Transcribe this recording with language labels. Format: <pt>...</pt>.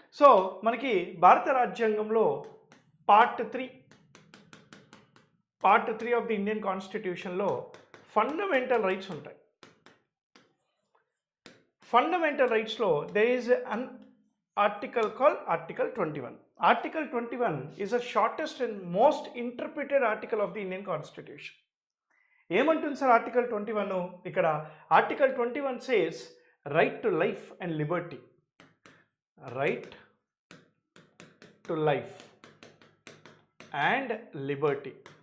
<te>So మనకి భారత రాజ్యాంగంలో పార్ట్ 3 ఆఫ్ ది ఇండియన్ కాన్స్టిట్యూషన్లో ఫండమెంటల్ రైట్స్ ఉంటాయి.</te> <en>Fundamental రైట్స్లో there is an article called Article 21. Article 21 is the shortest and most interpreted article of the Indian Constitution.</en> <te>ఏమంటుంది sir article 21?</te> <en>ఇక్కడ article 21 says right to life and liberty. Right to life and liberty.</en>